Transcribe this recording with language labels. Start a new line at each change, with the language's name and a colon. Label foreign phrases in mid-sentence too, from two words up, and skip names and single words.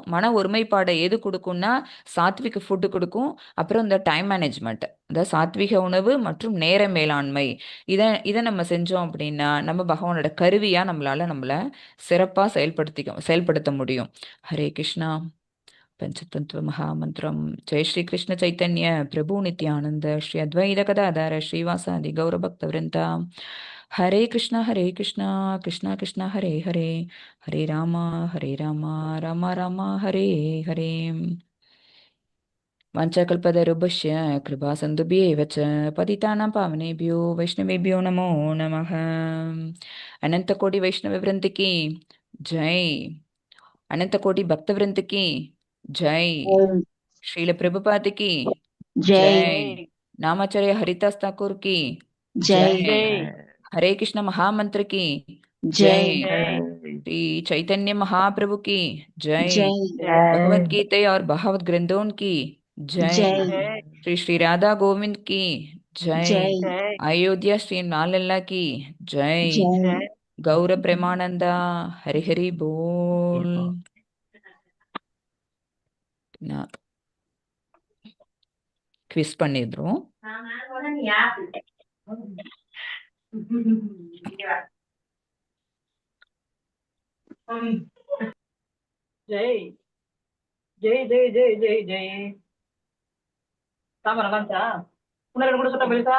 Tamil: மன ஒருமைப்பாடை எது கொடுக்கும்னா சாத்விக ஃபுட்டு கொடுக்கும். அப்புறம் இந்த
English: time management,
Tamil: அதாவது சாத்விக உணவு மற்றும் நேர மேலாண்மை. இதை நம்ம செஞ்சோம் அப்படின்னா நம்ம பகவானோட கருவியா நம்மளை சிறப்பாக செயல்படுத்த முடியும். ஹரே கிருஷ்ணா.
Sanskrit: पंचतंत्र महामंत्रम। जय श्री कृष्ण चैतन्य प्रभु नित्यानंद श्री अद्वैत गदाधर श्रीवासादि गौरभक्तवृंदा। हरे कृष्णा कृष्णा कृष्णा हरे हरे, हरे राम राम राम हरे हरे। वाञ्छाकल्पतरुभ्यश्च कृपासिन्धुभ्येव च पतितानां पावनेभ्यो वैष्णवेभ्यो नमो नमः।
Hindi: अनंतकोटि वैष्णववृंद की जय। अनंतकोटि भक्तवृंद की जय। श्रील प्रभुपाद की जय। नामाचार्य हरिदास ठाकुर की जय। हरे कृष्ण महामंत्र की जय। श्री चैतन्य महाप्रभु की जय। भगवत गीता और भागवत ग्रंथों की जय। श्री श्री राधा गोविंद की जय। अयोध्या श्री लालल्ला की जय। गौर प्रेमानंदा हरि हरि बोल।
Tamil: क्विज பண்ணிடுறோம். ஜெய் ஜெய் ஜெய் ஜெய் ஜெய் ஜெய். சாமா நல்லாச்சா? உனக்கு கூட சொல்ல பெருசா